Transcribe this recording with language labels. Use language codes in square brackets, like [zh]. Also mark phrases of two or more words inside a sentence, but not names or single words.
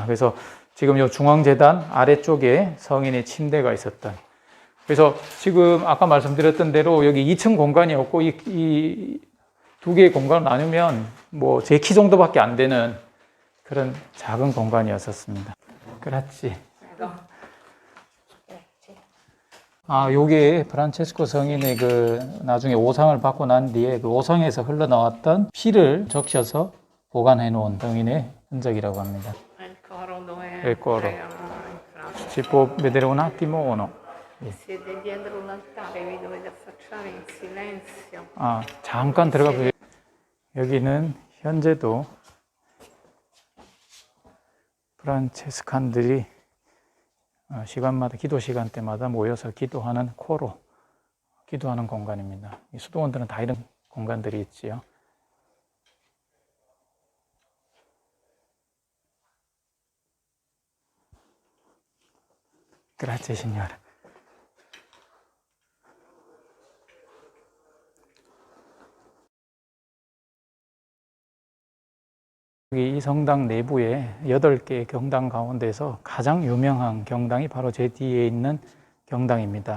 [ko] 그래서 지금 요 중앙재단 아래쪽에 성인의 침대가 있었던, 그래서 지금 아까 말씀드렸던 대로 여기 2층 공간이었고, 이 두 개의 공간을 나누면 뭐 제 키 정도밖에 안 되는 그런 작은 공간이었었습니다. 그렇지. 요게 프란체스코 성인의 그 나중에 오상을 받고 난 뒤에 그 오상에서 흘러나왔던 피를 적셔서 보관해 놓은 성인의 흔적이라고 합니다. [it] Ecco, si può vedere un attimo o no? Siede dietro l'altare, vi dovete affacciare in silenzio. [ko] 잠깐 들어가 보세요. 여기는 현재도 프란체스칸들이 시간마다, 기도 시간 때마다 모여서 기도하는 코로 기도하는 공간입니다. 이 수도원들은 다 이런 공간들이 있지요. [it] Grazie, signora. [ko] 이 성당 내부에 8개의 경당 가운데서 가장 유명한 경당이 바로 제 뒤에 있는 경당입니다.